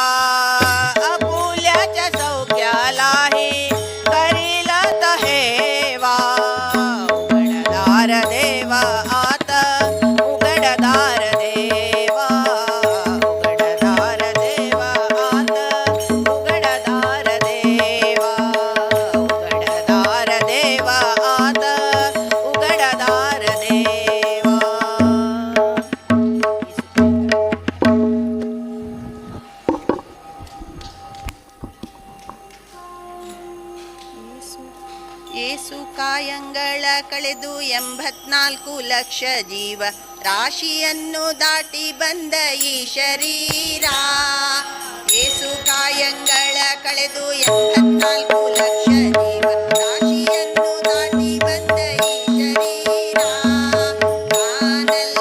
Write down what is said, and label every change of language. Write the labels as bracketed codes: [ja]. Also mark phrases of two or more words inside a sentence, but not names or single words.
[mr] आपुल्याच्या सौख्यालाही करील तहेवा उघडदार देवा आता उघडदार देवा उघडदार देवा आता उघडदार देवा उघडदार देवा आता उघडदार देवा [kn] ಏಸು ಕಾಯಂಗಳ ಕಳೆದು 84 ಲಕ್ಷ ಜೀವ ರಾಶಿಯನ್ನು ದಾಟಿ ಬಂದ ಈ ಶರೀರ ಏಸು ಕಾಯಂಗಳ ಕಳೆದು 84 ಲಕ್ಷ ಜೀವ ರಾಶಿಯನ್ನು ದಾಟಿ ಬಂದ ಈ ಶರೀರ ಜ್ಞಾನ